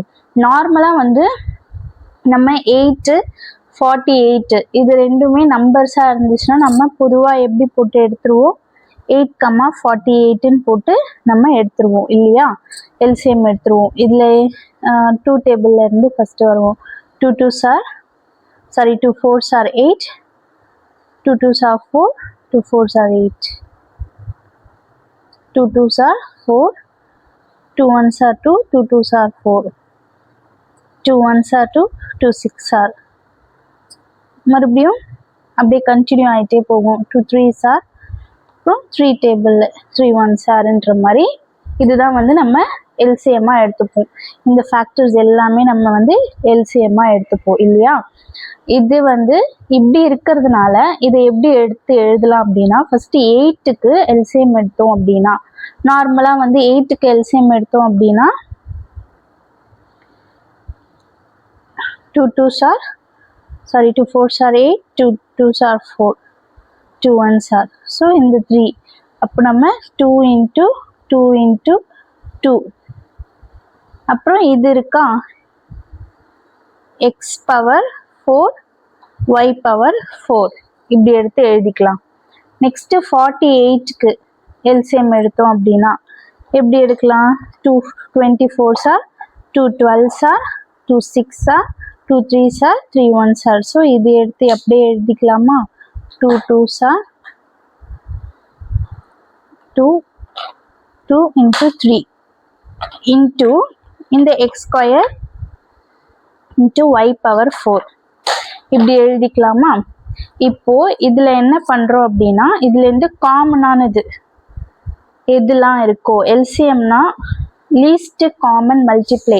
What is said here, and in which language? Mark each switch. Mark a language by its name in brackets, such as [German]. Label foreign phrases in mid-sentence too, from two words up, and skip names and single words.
[Tamil] நார்மலாக வந்து நம்ம 8, 48 இது ரெண்டுமே நம்பர்ஸாக இருந்துச்சுன்னா நம்ம பொதுவாக எப்படி போட்டு எடுத்துருவோம், 8, 48ன்னு போட்டு நம்ம எடுத்துருவோம் இல்லையா? எல்சிஎம் எடுத்துருவோம். இதில் 2 டேபிள்ல இருந்து ஃபஸ்ட்டு வருவோம். [English] 2 4s are 8, 2 2s are 4, 2 4s are 8, 2 2s are 4, 2 1s are 2, 2 2s are 4, 2 1s are 2, 2 6 are. [Tamil] மறுபடியும் அப்படியே கண்டினியூ ஆகிட்டே போகும். [English] 2 3s are, [Tamil] அப்புறம் 3 டேபிள் [English] 3 1s are [Tamil] ன்ற மாதிரி இதுதான் வந்து நம்ம எல்சிஎம்மாக எடுத்துப்போம். இந்த ஃபேக்டர்ஸ் எல்லாமே நம்ம வந்து எல்சிஎம்மாக எடுத்துப்போம் இல்லையா? இது வந்து இப்படி இருக்கிறதுனால இதை எப்படி எடுத்து எழுதலாம் அப்படின்னா, ஃபஸ்ட்டு 8க்கு எல்சிஎம் எடுத்தோம் அப்படின்னா, நார்மலாக வந்து 8க்கு எல்சிஎம் எடுத்தோம் அப்படின்னா [English] 2 4s are 8, 2 2s are 4, 2 1s are, [Tamil] ஸோ இந்த 3, அப்போ நம்ம [English] 2 into 2 into 2, [Tamil] அப்புறம் இது இருக்கா x⁴ y⁴ இப்படி எடுத்து எழுதிக்கலாம். நெக்ஸ்ட் 48க்கு எல்சிஎம் எடுத்தோம் அப்படின்னா எப்படி எடுக்கலாம்? [English] 2 24s are, 2 12s are, 2 6s are, 2 3s are, 3 1s are. [Tamil] ஸோ இது எடுத்து அப்படியே எழுதிக்கலாமா? [English] 2 2s are 2 into 3 into [Tamil] இந்த [English] x² into y⁴ [Tamil] இப்படி எழுதிக்கலாமா? இப்போ இதுல என்ன பண்றோம் அப்படின்னா, இதுல இருந்து காமனானது எதுலாம் இருக்கோ, எல்சிஎம்னா [English] least common multiply.